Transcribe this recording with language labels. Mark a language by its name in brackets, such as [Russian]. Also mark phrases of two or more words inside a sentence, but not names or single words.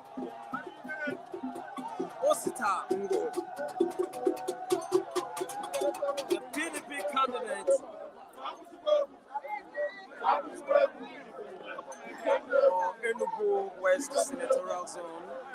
[English] Osita Ngwo, the PDP candidate for Enugu West Senatorial Zone.